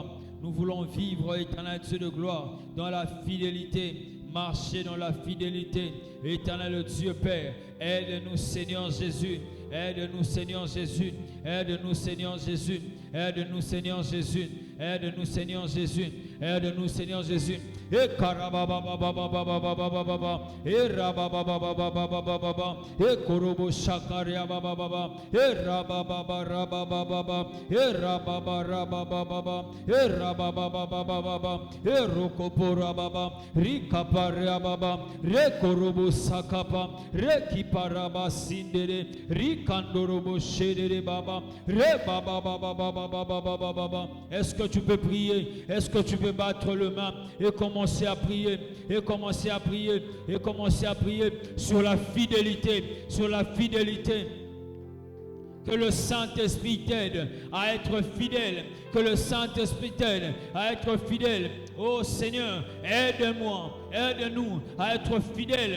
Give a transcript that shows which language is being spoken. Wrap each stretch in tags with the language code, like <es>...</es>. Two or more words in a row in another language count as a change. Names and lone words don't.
<fr>Nous voulons vivre, éternel Dieu de gloire, dans la fidélité. Marcher dans la fidélité. Éternel Dieu, Père, aide-nous, Seigneur Jésus. Aide-nous, Seigneur Jésus. Aide-nous, Seigneur Jésus. Aide-nous, Seigneur Jésus. Aide-nous, Seigneur Jésus. Aide-nous, Seigneur Jésus. Et karabababababababababa. Et rababababababababa. Et korobo shakaria bababa. Et rabababarabababa. Et rababarabababa. Et rababababababa. Et rokoporababa. Rikaparia baba. Rekorobo sakapa. Rekiparaba sindere. Rikandorobo shedere baba. Rebabababababababa. Est-ce que tu peux prier? Est-ce que tu peux battre le main et commencer à prier, et commencer à prier, et commencer à prier sur la fidélité, sur la fidélité. Que le Saint-Esprit t'aide à être fidèle. Que le Saint-Esprit t'aide à être fidèle. Oh Seigneur, aide-moi, aide-nous à être fidèles.</fr>